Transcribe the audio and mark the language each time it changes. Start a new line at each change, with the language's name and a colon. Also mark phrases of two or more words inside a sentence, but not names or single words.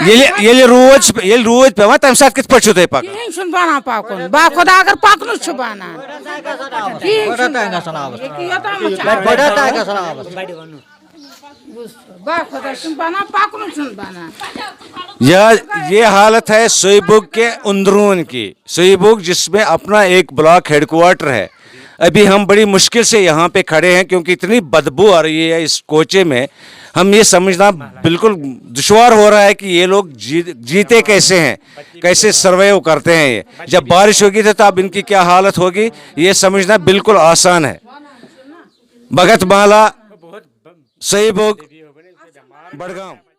Kashmiri: ییٚلہِ روٗد پیٚوان تمہِ ساتہٕ کِتھ پٲٹھۍ چھِو تُہۍ پکان کِہیٖنۍ چھُنہٕ بنان پکُن با خۄدا اگر پکنُے چھُ بنان با خۄدا چھُنہٕ بنان پکنُے چھُنہٕ بنان
Urdu: یہ حالت ہے سوئی کے اندرون کی سوئی جس میں اپنا ایک بلاک ہیڈ کوارٹر ہے ابھی ہم بڑی مشکل سے یہاں پہ کھڑے ہیں کیونکہ اتنی بدبو آ رہی ہے اس کوچے میں ہم یہ سمجھنا بالکل دشوار ہو رہا ہے کہ یہ لوگ جیتے کیسے ہیں کیسے سرویو کرتے ہیں یہ جب بارش ہوگی تو اب ان کی کیا حالت ہوگی یہ سمجھنا بالکل آسان ہے بھگت مالا صحیح بھوگ بڑگام